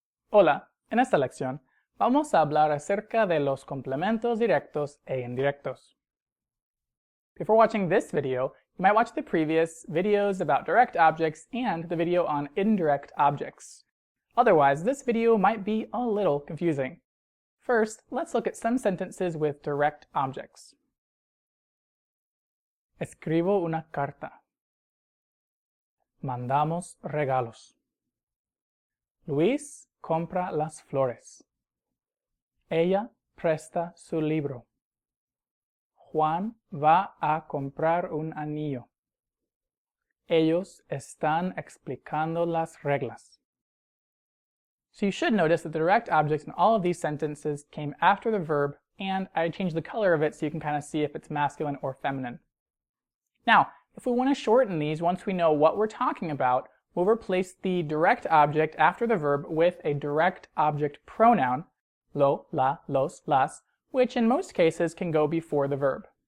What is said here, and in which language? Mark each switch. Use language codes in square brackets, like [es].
[es] Hola, en esta lección vamos a hablar acerca de los complementos directos e indirectos. [en] Before watching this video, you might watch the previous videos about direct objects and the video on indirect objects. Otherwise, this video might be a little confusing. First, let's look at some sentences with direct objects. [es] Escribo una carta. Mandamos regalos. Luis compra las flores. Ella presta su libro. Juan va a comprar un anillo. Ellos están explicando las reglas. [en] So you should notice that the direct objects in all of these sentences came after the verb, and I changed the color of it so you can kind of see if it's masculine or feminine. Now, if we want to shorten these, once we know what we're talking about, we'll replace the direct object after the verb with a direct object pronoun, lo, la, los, las, which in most cases can go before the verb.